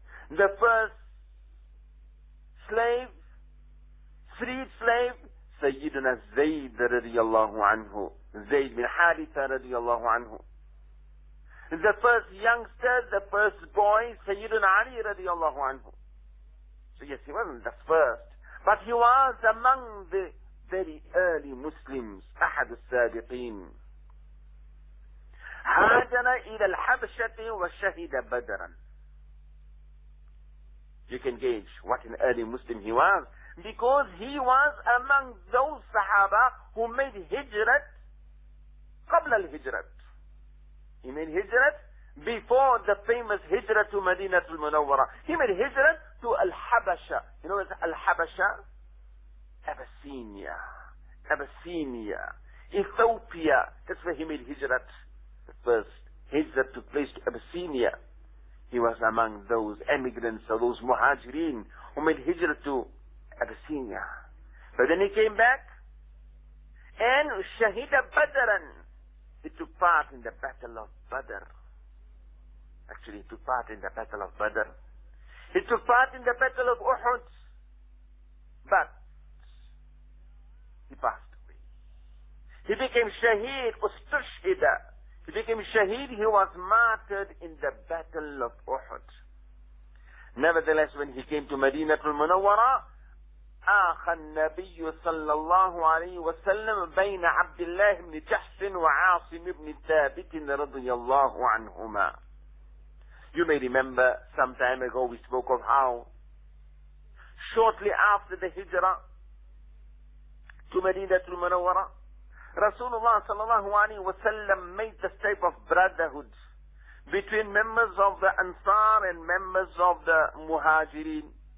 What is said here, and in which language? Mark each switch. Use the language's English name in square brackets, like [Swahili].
[English] The first slave, freed slave, Sayyiduna Zayd radiyallahu anhu, Zayd bin Haritha radiyallahu anhu. The first youngster, the first boy, Sayyiduna Ali radiyallahu anhu. So yes, he wasn't the first, but he was among the very early Muslims, [Arabic] أحد السابقين. هاجر إلى الحبشة وشهد بدرا. [English] You can gauge what an early Muslim he was, because he was among those Sahaba who made Hijrat [Arabic] قبل الهجرات. [English] He made Hijrat before the famous Hijrat to Medina al Munawwara. He made Hijrat to Al-Habasha. You know what's Al-Habasha? Abyssinia, Ethiopia. That's where he made Hijrat. The first Hijrat took place to Abyssinia. He was among those emigrants, or those Muhajirin, who made Hijrat to Abyssinia. But then he came back, and Shahida Badran. He took part in the Battle of Badr. Actually, he took part in the Battle of Badr. He took part in the Battle of Uhud. But he passed away. He became shaheed, ustushhida. He became shaheed, he was martyred in the Battle of Uhud. Nevertheless, when he came to Medina al Munawwara, [Arabic] آخى النبي صلى الله عليه وسلم بين عبد الله بن جحش وعاصم بن ثابت رضي الله عنهما. [English] You may remember some time ago we spoke of how shortly after the hijra to Medina al-Munawwara, Rasulullah [Arabic] صلى الله عليه وسلم [English] made the type of brotherhood between members of the Ansar and members of the Muhajirin.